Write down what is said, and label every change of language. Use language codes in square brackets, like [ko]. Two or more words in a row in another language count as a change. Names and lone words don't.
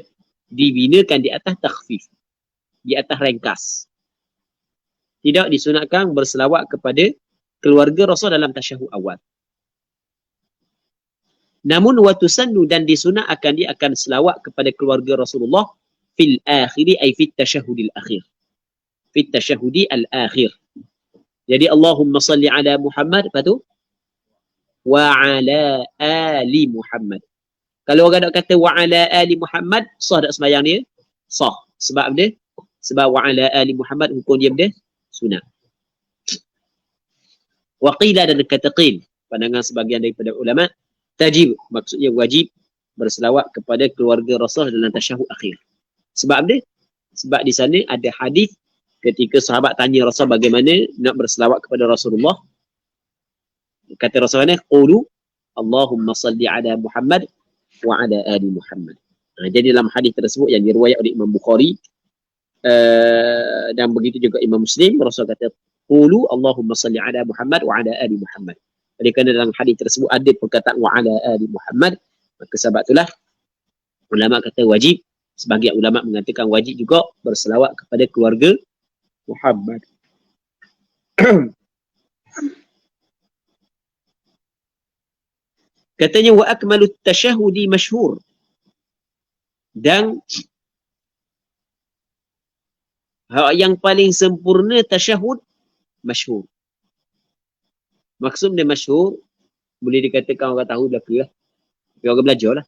[ms] Dibinakan di atas takhfif. Di atas ringkas. Tidak disunatkan berselawat kepada keluarga Rasul dalam tasyahud awal. Namun watusannu, dan disunatkan dia akan selawat kepada keluarga Rasulullah [ar] في الآخر أي في التشهد الأخير. في التشهد الأخير. Jadi اللهم صل على محمد, [ms] lepas tu [ar] وعلى آل محمد. [ms] Kalau orang nak kata [ar] وعلى آل محمد, [ms] sah tak sembahyang dia? Sah. Sebab dia? Sebab [ar] وعلى آل محمد [ms] hukum dia benda sunat. [ar] وقيل, [ms] dan kata qil, pandangan sebagian daripada ulama, tajib, maksudnya wajib berselawat kepada keluarga Rasul dalam tasyahud akhir. Sebab dia? Sebab di sana ada hadis ketika sahabat tanya Rasul bagaimana nak berselawat kepada Rasulullah. Kata Rasulullah, [ar] قولوا اللهم صل على محمد وعلى آل محمد. [ms] Jadi dalam hadis tersebut yang diriwayat oleh Imam Bukhari dan begitu juga Imam Muslim, Rasul kata [ar] قولوا اللهم صل على محمد وعلى آل محمد. [ms] Jadi kerana dalam hadis tersebut ada perkataan [ar] وعلى آل محمد, [ms] maka sebab itulah ulama kata wajib. Sebagian ulama mengatakan wajib juga berselawat kepada keluarga Muhammad. Katanya [ar] والأكمل التشهد المشهور, [ms] dan yang paling sempurna tasyahud masyhur. Maksudnya masyhur boleh dikatakan orang tahu belaka lah. Tapi orang belajar lah.